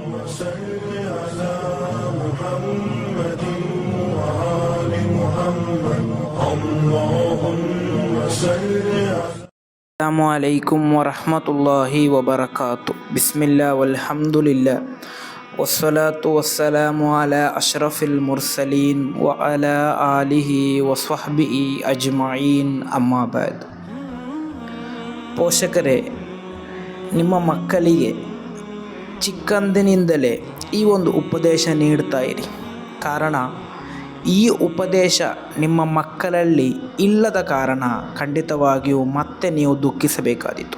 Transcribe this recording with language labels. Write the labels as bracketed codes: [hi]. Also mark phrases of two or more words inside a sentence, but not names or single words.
[ar] صل على محمد وآل محمد اللهم صل على السلام عليكم ورحمة الله وبركاته. بسم الله والحمد لله والصلاة والسلام على أشرف المرسلين وعلى آله وصحبه أجمعين أما بعد. [kn] ಪೋಷಕರೇ, ನಿಮ್ಮ ಮಕ್ಕಳಿಗೆ ಚಿಕ್ಕಂದಿನಿಂದಲೇ ಈ ಒಂದು ಉಪದೇಶ ನೀಡ್ತಾ ಇರಿ. ಕಾರಣ, ಈ ಉಪದೇಶ ನಿಮ್ಮ ಮಕ್ಕಳಲ್ಲಿ ಇಲ್ಲದ ಕಾರಣ ಖಂಡಿತವಾಗಿಯೂ ಮತ್ತೆ ನೀವು ದುಃಖಿಸಬೇಕಾದೀತು.